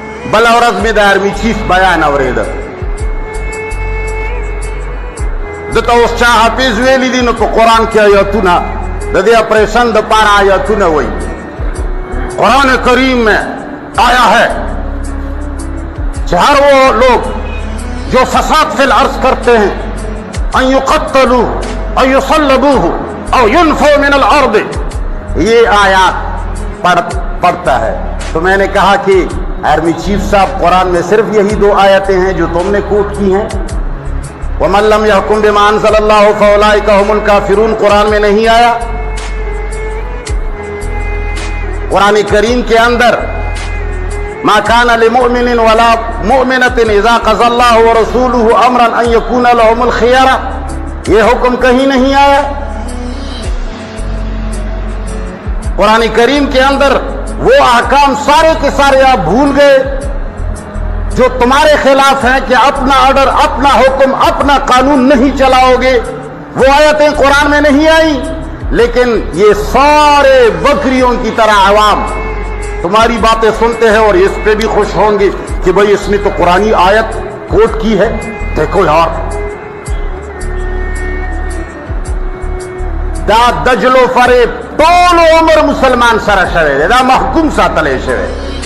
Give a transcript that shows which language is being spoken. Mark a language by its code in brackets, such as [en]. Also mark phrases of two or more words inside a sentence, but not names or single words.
[ps] بل ورځ مې د [en] army chief [ps] بیان اورېده. دته اوس چا حافظ ویلی دي نو په قرآن کې آیاتونه د دې اپریشن د پاره آیاتونه وایي. [ur] قرآن کریم میں آیا ہے کہ ہر وہ لوگ جو [ar] فساد فی الارض [ur] کرتے ہیں [ar] ان یقتلوا او یصلبوا او ینفوا من الارض، [ur] یہ آیات پڑھتا ہے. تو میں نے کہا کہ [en] army chief [ur] صاحب قرآن میں صرف یہی 2 آیتیں ہیں جو تم نے کوٹ کی ہیں. [ar] وَمَن لَّمْ يَحْكُم بِمَا أَنزَلَ اللَّهُ فَأُولَٰئِكَ هُمُ الْكَافِرُونَ [ur] قرآن میں نہیں آیا. قرآن کریم کے اندر [ar] ما كان لمؤمن ولا مؤمنة إذا قضى الله ورسوله أمرا أن يكون لهم الخيار، [ur] یہ حکم کہیں نہیں آیا. قرآن کریم کے اندر وہ احکام سارے کے سارے آپ بھول گئے جو تمہارے خلاف ہیں کہ اپنا آرڈر، اپنا حکم، اپنا قانون نہیں چلاؤ گے. وہ آیتیں قرآن میں نہیں آئی، لیکن یہ سارے بکریوں کی طرح عوام تمہاری باتیں سنتے ہیں اور اس پہ بھی خوش ہوں گے کہ بھئی اس نے تو قرآنی آیت کوٹ کی ہے. دیکھو یار، [ps] دا دجل و فریب ټول عمر مسلمان سره شوی دی، دا محکوم ساتلی شوی.